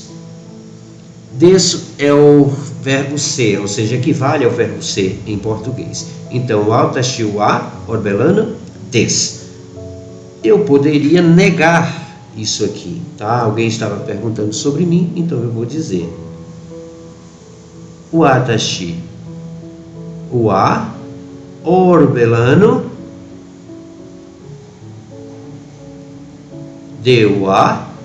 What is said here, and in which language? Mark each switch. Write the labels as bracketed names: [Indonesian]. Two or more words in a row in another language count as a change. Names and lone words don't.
[Portuguese] Des é o verbo ser, ou seja, equivale ao verbo ser em português. Então, [Japanese] watashi wa orbelano des. [Portuguese] Eu poderia negar isso aqui, tá? Alguém estava perguntando sobre mim, então eu vou dizer: [Japanese] watashi wa orbelano de wa